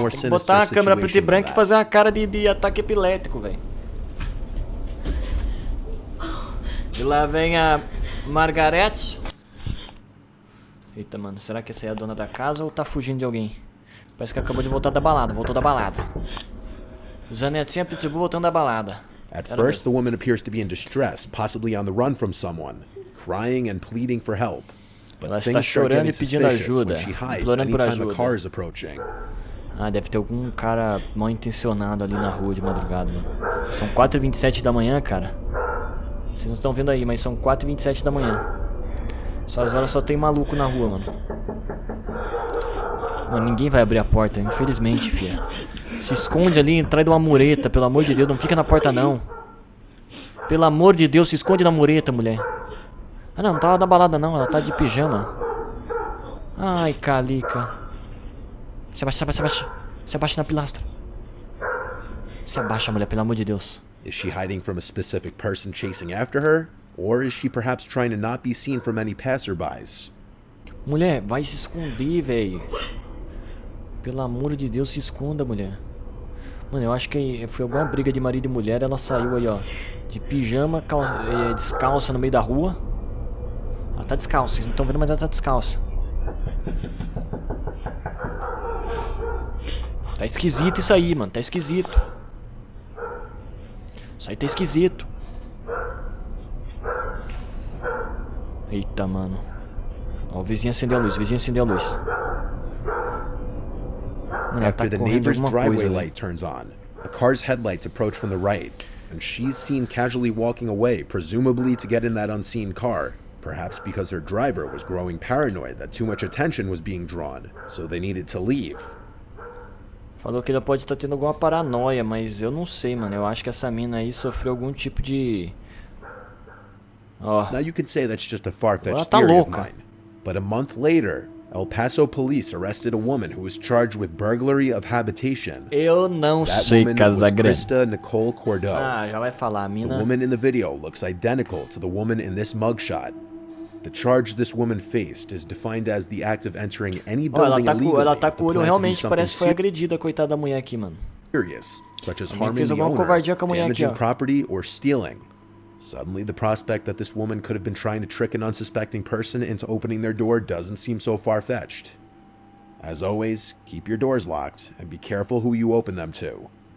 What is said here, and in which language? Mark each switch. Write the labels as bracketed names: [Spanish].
[Portuguese] Botar uma câmera preta e branca e fazer uma cara de ataque epilético, velho. E lá vem a Margaret. Eita, mano, será que essa aí é a dona da casa ou tá fugindo de alguém? Parece que acabou de voltar da balada, voltou da balada. Zanetinha Pitbull voltando da balada. [English] At first, the woman appears to be in distress, possibly on the run from someone, crying and pleading for help. But [Portuguese] ela está chorando e pedindo ajuda, implorando por ajuda. Ah, deve ter algum cara mal intencionado ali na rua de madrugada, mano. São 4h27 da manhã, cara. Vocês não estão vendo aí, mas são 4h27 da manhã. Essas horas só tem maluco na rua, mano. Mano, ninguém vai abrir a porta, infelizmente, fia. Se esconde ali atrás de uma mureta, pelo amor de Deus, não fica na porta não. Pelo amor de Deus, se esconde na mureta, mulher. Ah não, não tava na balada não, ela tá de pijama. Ai, calica. Se abaixa, se abaixa, se abaixa. Se abaixa na pilastra. Se abaixa, mulher, pelo amor de Deus. [English] Is she hiding from a specific person chasing after her? Or is she perhaps trying to not be seen from any passerbys? [Portuguese] Mulher, vai se esconder, velho. Pelo amor de Deus, se esconda, mulher. Mano, eu acho que foi alguma briga de marido e mulher. Ela saiu aí, ó, de pijama, descalça no meio da rua. Ela tá descalça, vocês não estão vendo, mas ela tá descalça. Tá esquisito isso aí, mano, tá esquisito. Isso aí tá esquisito. Eita, mano. Ó, o vizinho acendeu a luz, o vizinho acendeu a luz. Mano, ela tá [English] After the neighbor's driveway light turns on, a car's headlights approach from the right, and she's seen casually walking away, presumably to get in that unseen car. Perhaps because her driver was growing paranoid that too much attention was being drawn, so they needed to leave. [Portuguese] Falou que ela pode estar tendo alguma paranoia, mas eu não sei, mano. Eu acho que essa mina aí sofreu algum tipo de... Ó. [English] Now you could say that's just a far-fetched theory of mine. But a month later, El Paso police arrested a woman who was charged with burglary of habitation. [Portuguese] Eu não sei, Casagrande. Krista Nicole Cordell. Ah, já vai falar, a mina. [English] The woman in the video looks identical to the woman in this mugshot. The charge this woman faced is defined as the act of entering any building illegally. [Portuguese] Ela tá com o olho realmente, parece que foi agredida, coitada da mulher aqui, mano. [English] Serious, such as harming the owner, damaging property, or stealing. Suddenly, the prospect that this woman could have been trying to trick an unsuspecting person into opening their door doesn't seem so far-fetched. As always, keep your doors locked and be careful who you open them to.